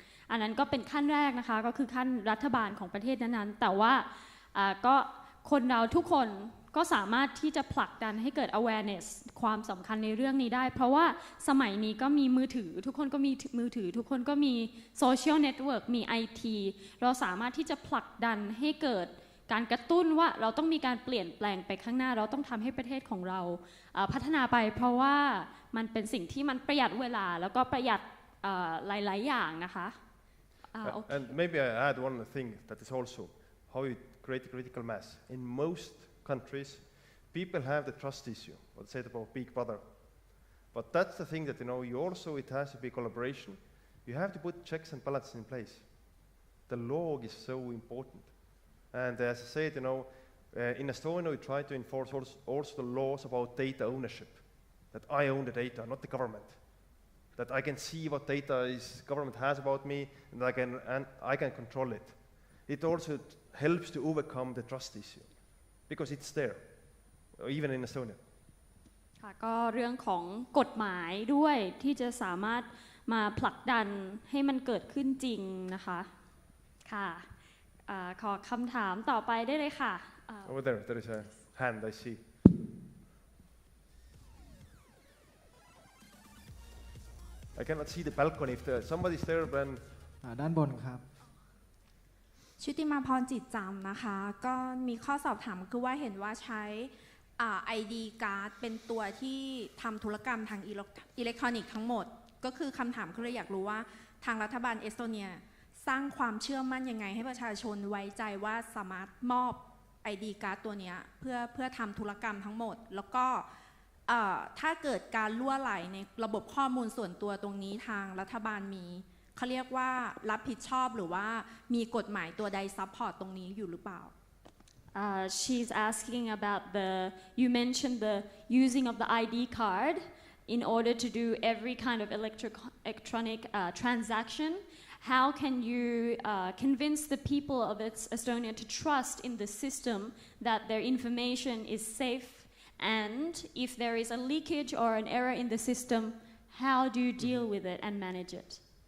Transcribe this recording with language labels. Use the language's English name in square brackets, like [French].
[Thai] อันนั้นก็เป็นขั้นแรกนะคะก็คือขั้นรัฐบาลของประเทศนั้นๆแต่ว่าก็คนเราทุกคนก็สามารถที่จะผลักดันให้เกิด awareness ความสำคัญในเรื่องนี้ได้เพราะว่าสมัยนี้ก็มีมือถือทุกคนก็มีมือถือทุกคนก็มี social network มี IT เราสามารถที่จะผลักดันให้เกิดการกระตุ้นว่าเราต้องมีการเปลี่ยนแปลงไปข้างหน้าเราต้องทำให้ประเทศของเราพัฒนาไปเพราะว่ามันเป็นสิ่งที่มันประหยัดเวลาแล้วก็ประหยัดหลายๆอย่างนะคะ [English] And maybe I add one thing that is also how you create a critical mass. In most countries, people have the trust issue, what said about Big Brother. But that's the thing that you also it has to be collaboration. You have to put checks and balances in place. The law is so important. And as I said, in Estonia we try to enforce also the laws about data ownership. That I own the data, not the government. That I can see what data government has about me, and I can control it. It also helps to overcome the trust issue, because it's there, even in Estonia. [Thai] ค่ะก็เรื่องของกฎหมายด้วยที่จะสามารถมาผลักดันให้มันเกิดขึ้นจริงนะคะค่ะขอคำถามต่อไปได้เลยค่ะ [English] Over there is a hand I see. I cannot see the balcony. If somebody's there, then [Thai] ด้านบนครับ ชุติมาพรจิตจำนะคะก็มีข้อสอบถามคือว่าเห็นว่าใช้ ID card เป็นตัวที่ทำธุรกรรมทางอิเล็กทรอนิกส์ทั้งหมดก็คือคำถามคืออยากรู้ว่าทางรัฐบาลเอสโตเนียสร้างความเชื่อมั่นยังไงให้ประชาชนไว้ใจว่าสามารถมอบ ID card ตัวนี้เพื่อทำธุรกรรมทั้งหมดแล้วก็ ถ้าเกิดการล่วไหลในระบบข้อมูลส่วนตัวตรงนี้ทางรัฐบาลมีเขาเรียกว่ารับผิดชอบหรือว่ามีกฎหมายตัวใดซัพพอร์ตตรงนี้อยู่หรือเปล่า [English] She's asking about you mentioned the using of the ID card in order to do every kind of electronic transaction. How can you convince the people of Estonia to trust in the system that their information is safe, and if there is a leakage or an error in the system, how do you deal with it and manage it?